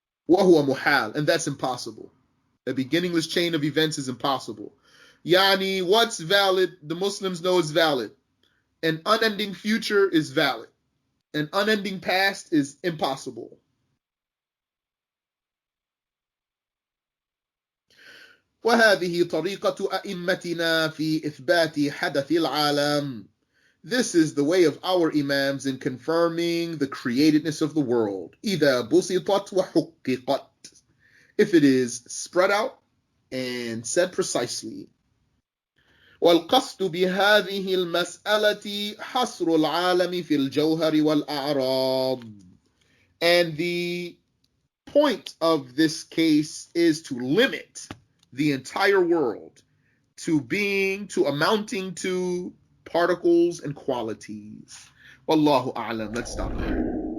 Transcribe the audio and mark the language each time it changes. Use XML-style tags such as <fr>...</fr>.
<ar>وَهُوَ مُحَال,</ar> <en>and that's impossible. A beginningless chain of events is impossible. Yani, what's valid? The Muslims know is valid. An unending future is valid. An unending past is impossible.</en> <ar>وهذه طريقة أئمتنا في إثبات حدث العالم.</ar> <en>This is the way of our imams in confirming the createdness of the world.</en> <ar>إذا بسطت وحققت,</ar> <en>if it is spread out and said precisely.</en> <ar>والقصد بهذه المسألة حصر العالم في الجوهر والأعراض.</ar> <en>And the point of this case is to limit the entire world to amounting to particles and qualities. Wallahu a'lam. Let's stop there.</en>